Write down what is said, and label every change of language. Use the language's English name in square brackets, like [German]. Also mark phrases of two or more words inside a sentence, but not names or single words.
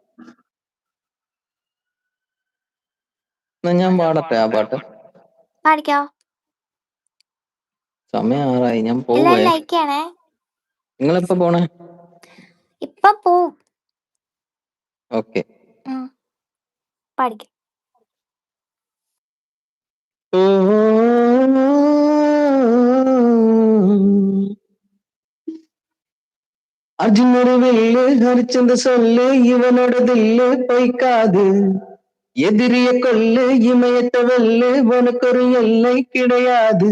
[Malayalam] എന്നാ ഞാൻ പാടട്ടെ ആ പാട്ട്? പാടിക്കോ. സമയം 6 ഞാൻ പോവേ. എല്ലാരും ലൈക്ക് ചെയ്യണേ. നിങ്ങളെപ്പോ പോണേ? ഇപ്പൊ പോവും. ഓക്കെ, പാടിക്കോ. [Tamil] அர்ஜுனொரு வில்லு, ஹரிச்சந்த சொல்லு, இவனோட தில்லு பொய்க்காது. எதிரிய கொல்லு, இமயத்த வெல்லு, உனக்கொரு எல்லை கிடையாது.